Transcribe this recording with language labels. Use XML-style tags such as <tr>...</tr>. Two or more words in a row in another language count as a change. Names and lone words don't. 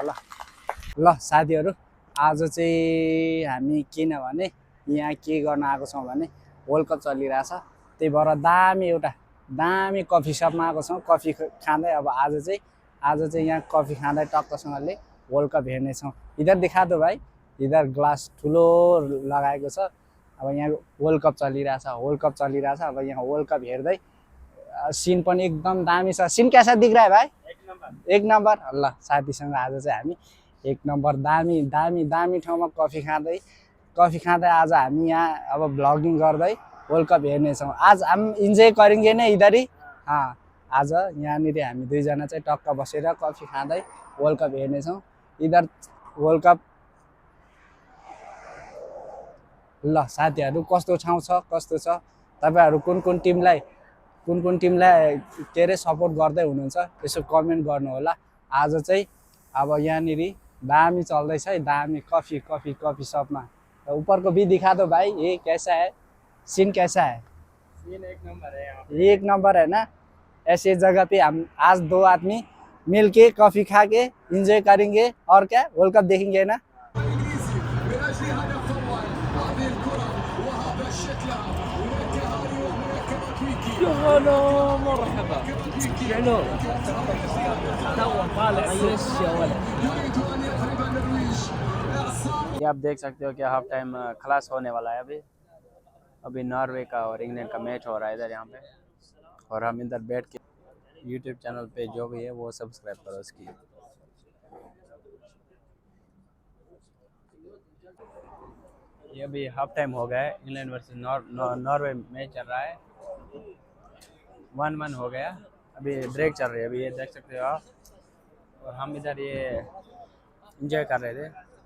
<ne>ल साथीहरू, आज चाहिँ हामी किनभने यहाँ के गर्न आएको छौँ भने वर्ल्ड कप चलिरहेछ, त्यही भएर एउटा दामी कफी सपमा आएको छौँ। कफी खाँदै अब आज चाहिँ यहाँ कफी खाँदै टक्कसँगले वर्ल्ड कप हेर्नेछौँ।</ne> <hi>इधर दिखा दो भाइ,</hi> <ne>इधर ग्लास ठुलो लगाएको छ। अब यहाँ वर्ल्ड कप चलिरहेछ। अब यहाँ वर्ल्ड कप हेर्दै सिन पनि एकदम दामी छ।</ne> <hi>सिन कैसा दिख रहा है भाइ? एक नम्बर।</hi> <ne>ल साथीसँग आज चाहिँ हामी एक नम्बर दामी ठाउँमा कफी खाँदै आज हामी यहाँ अब भ्लगिङ गर्दै वर्ल्ड कप हेर्नेछौँ</ne> <hi>आज हम इन्जोय करेंगे नै इधर ही</hi> <ne>आज यहाँनिर हामी दुईजना चाहिँ टक्क बसेर कफी खाँदै वर्ल्ड कप हेर्नेछौँ इधर वर्ल्ड कप ल साथीहरू कस्तो ठाउँ छ कस्तो छ तपाईँहरू कुन कुन टिमलाई के अरे सपोर्ट गर्दै हुनुहुन्छ यसो कमेन्ट गर्नु होला आज चाहिँ अब यहाँनिर दामी चल्दैछ है दामी कफी सपमा</ne> <hi>ऊपर को भी दिखा दो भाई ये कैसा है सीन कैसा है सीन एक नंबर है यहाँ एक नंबर है ना ऐसे जगह पे हम आज दो आदमी मिल के कॉफी खा के एंजॉय करेंगे और क्या वर्ल्ड कप देखेंगे ना</hi> <ar>هلا مرحبا شنو تو طالع عيش يا ولد</ar> <hi>ये आप देख सकते हो कि हाफ टाइम खलास होने वाला है अभी नॉर्वे का और इंग्लैंड का मैच हो रहा है इधर यहाँ पे और हम इधर बैठ के यूट्यूब चैनल पे जो भी है वो सब्सक्राइब करो उसकी ये अभी हाफ टाइम हो गया है इंग्लैंड वर्सेस नॉर्वे मैच चल रहा है 1-1 हो गया अभी ब्रेक चल रही है अभी ये देख सकते हो आप और हम इधर ये एंजॉय कर रहे थे</hi>